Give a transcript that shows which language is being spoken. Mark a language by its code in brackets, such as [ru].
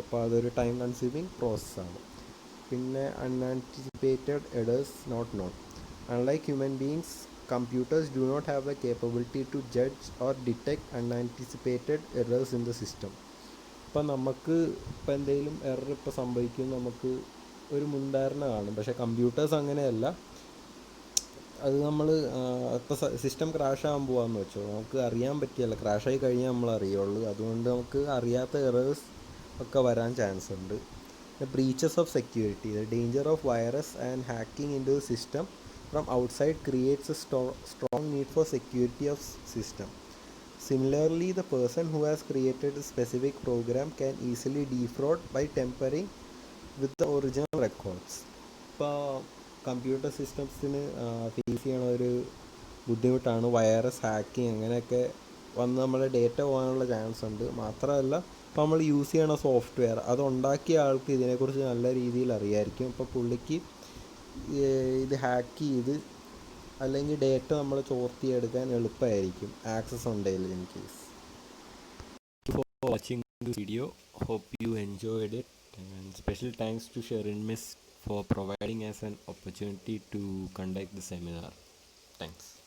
[ml] അപ്പോൾ അതൊരു time consuming പ്രോസസ്സാണ്. പിന്നെ [en] Unanticipated errors not known. Unlike human beings, computers do not have the capability to judge or detect unanticipated errors in the system. [ml] ഇപ്പം നമുക്ക് ഇപ്പം എന്തെങ്കിലും എറർ ഇപ്പോൾ സംഭവിക്കും നമുക്ക് ഒരു മുൻധാരണ കാണും. പക്ഷേ കമ്പ്യൂട്ടേഴ്സ് അങ്ങനെയല്ല. അത് നമ്മൾ ഇപ്പോൾ സിസ്റ്റം ക്രാഷ് ആകാൻ പോകാമെന്ന് വെച്ചോ, നമുക്ക് അറിയാൻ പറ്റിയല്ല. ക്രാഷായി കഴിഞ്ഞാൽ നമ്മൾ അറിയുള്ളൂ. അതുകൊണ്ട് നമുക്ക് അറിയാത്ത എറേഴ്സ് ഒക്കെ വരാൻ ചാൻസ് ഉണ്ട്. [en] Breaches of security. The danger of virus and hacking into the system from outside creates a strong need for security of system. Similarly, the person who has created a specific program can easily defraud by tampering with the original records. [ml] ഇപ്പോൾ computer സിസ്റ്റംസിന് face ചെയ്യണ ഒരു ബുദ്ധിമുട്ടാണ് virus hacking. അങ്ങനെയൊക്കെ വന്ന് നമ്മുടെ data പോകാനുള്ള chance ഉണ്ട്. മാത്രമല്ല, ഇപ്പോൾ നമ്മൾ യൂസ് ചെയ്യണ സോഫ്റ്റ്വെയർ അതുണ്ടാക്കിയ ആൾക്ക് ഇതിനെക്കുറിച്ച് നല്ല രീതിയിൽ അറിയായിരിക്കും. ഇപ്പോൾ പുള്ളിക്ക് ഇത് ഹാക്ക് ചെയ്ത് അല്ലെങ്കിൽ ഡേറ്റ നമ്മൾ ചോർത്തിയെടുക്കാൻ എളുപ്പമായിരിക്കും, ആക്സസ് ഉണ്ടെങ്കിൽ in case. [en] For watching this video, hope you enjoyed it, and special thanks to Sharon Miss for providing us an opportunity to conduct the seminar. Thanks.